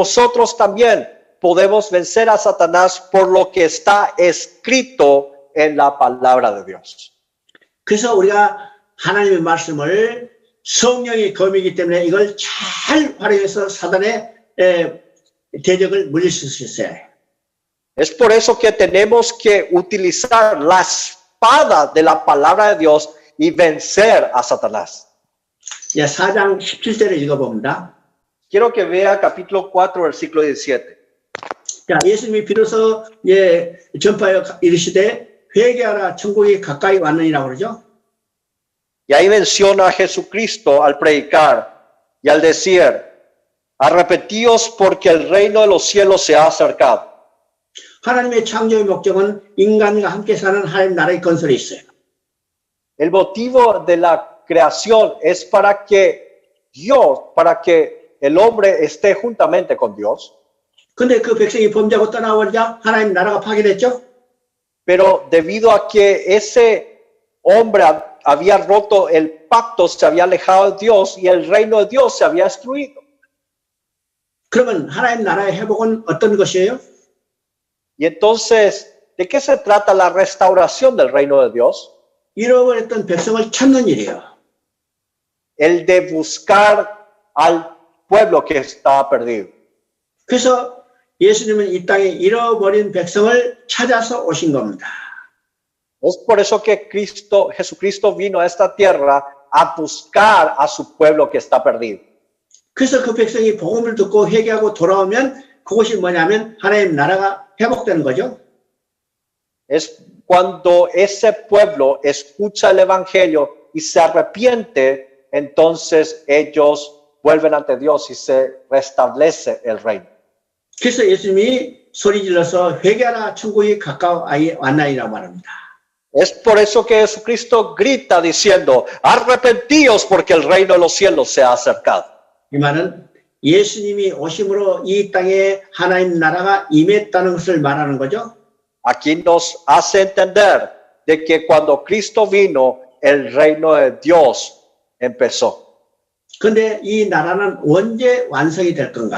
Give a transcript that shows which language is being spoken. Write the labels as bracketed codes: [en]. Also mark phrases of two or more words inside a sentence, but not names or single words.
[es] Nosotros también podemos vencer a Satanás por lo que está escrito en la palabra de Dios. [ko] 그래서 우리가 하나님의 말씀을 성령의 검이기 때문에 이걸 잘 활용해서 사단의 대적을 물릴 수 있어요. [es] Es por eso que tenemos que utilizar la espada de la palabra de Dios y vencer a Satanás. [ko] 자, 4장 17절을 읽어봅니다. [es] Quiero que vea capítulo 4, versículo 17. [ko] 자, 예수님이 비로소 전파하여 이르시되 회개하라 천국이 가까이 왔느니라고 그러죠. [es] Y ahí menciona a Jesucristo al predicar y al decir, arrepentíos porque el reino de los cielos se ha acercado. [ko] 하나님의 창조의 목적은 인간과 함께 사는 하나님 나라의 건설에 있어요. [es] El motivo de la creación es para que el hombre esté juntamente con Dios. [ko] 근데 그 백성이 범죄하고 떠나버리자 하나님 나라가 파괴됐죠. [es] Pero debido a que ese hombre había roto el pacto, se había alejado de Dios y el reino de Dios se había destruido. [ko] 그러면 하나님 나라의 회복은 어떤 것이에요? [es] Y entonces, ¿de qué se trata la restauración del reino de Dios? [ko] 잃어버렸던 백성을 찾는 일이에요. [es] El de buscar al pueblo que estaba perdido. [ko] 그래서 예수님은 이 땅에 잃어버린 백성을 찾아서 오신 겁니다. [es] Es por eso que Jesucristo vino a esta tierra a buscar a su pueblo que está perdido. [ko] 그래서 그 백성이 복음을 듣고 회개하고 돌아오면 그것이 뭐냐면 하나님 나라가 회복되는 거죠. [es] Es cuando ese pueblo escucha el evangelio y se arrepiente, entonces ellos vuelven ante Dios y se restablece el reino. [ko] 그래서 예수님이 소리질러서 회개하라 천국이 가까이 왔나이라고 말합니다. [es] Es por eso que Jesucristo grita diciendo, arrepentíos porque el reino de los cielos se ha acercado. [ko] 이 말은 예수님이 오심으로 이 땅에 하나님 나라가 임했다는 것을 말하는 거죠. [es] Aquí nos hace entender de que cuando Cristo vino, el reino de Dios empezó. [ko] 그런데 이 나라는 언제 완성이 될 건가?